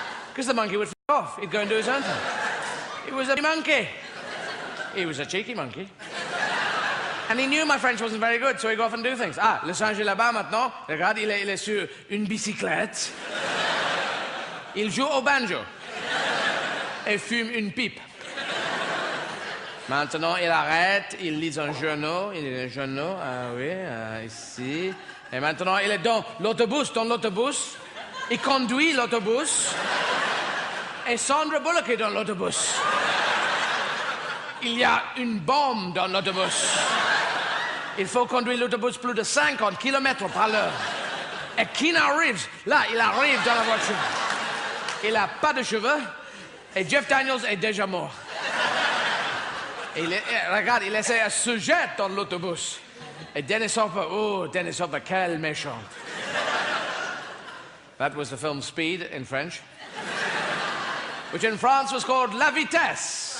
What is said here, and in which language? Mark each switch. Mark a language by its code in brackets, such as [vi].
[en] Because the monkey would f*** off. He'd go and do his own thing. He was a monkey. He was a cheeky monkey. And he knew my French wasn't very good, so he'd go off and do things. [fr] Ah, le singe est là-bas maintenant. Regarde, il est sur une bicyclette. Il joue au banjo. Et fume une pipe. Maintenant, il arrête, il lit un journal. Il lit un journal, ah oui, ici. Et maintenant, il est dans l'autobus. Il conduit l'autobus. Et Sandra Bullock est dans l'autobus. Il y a une bombe dans l'autobus. Il faut conduire l'autobus plus de 50 km par l'heure. Et Keanu Reeves, là, il arrive dans la voiture. Il n'a pas de cheveux. Et Jeff Daniels est déjà mort. Et regarde, il essaie de se jeter dans l'autobus. Et Dennis Hopper, quel méchant. [en] That was the film Speed in French, which in France was called La Vitesse.